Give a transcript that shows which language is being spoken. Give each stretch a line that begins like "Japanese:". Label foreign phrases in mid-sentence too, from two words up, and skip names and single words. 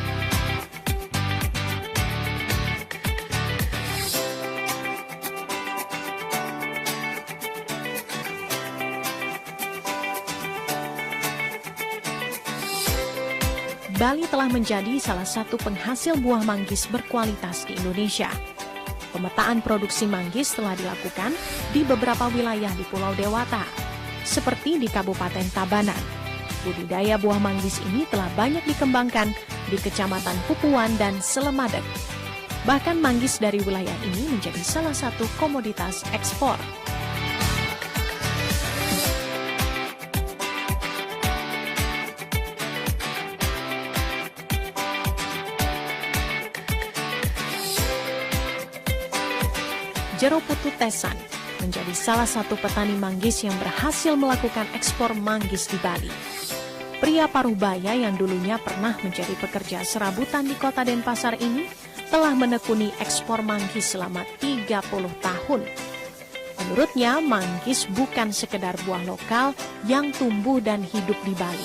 Indonesian: Bali telah menjadi salah satu penghasil buah manggis berkualitas di Indonesia. Pemetaan produksi manggis telah dilakukan di beberapa wilayah di Pulau Dewata, seperti di Kabupaten Tabanan. Budidaya buah manggis ini telah banyak dikembangkan di Kecamatan Pupuan dan Selemadeg. Bahkan manggis dari wilayah ini menjadi salah satu komoditas ekspor. Jero Putu Tesan menjadi salah satu petani manggis yang berhasil melakukan ekspor manggis di Bali. Pria Parubaya yang dulunya pernah menjadi pekerja serabutan di kota Denpasar ini telah menekuni ekspor manggis selama 30 tahun. Menurutnya, manggis bukan sekedar buah lokal yang tumbuh dan hidup di Bali.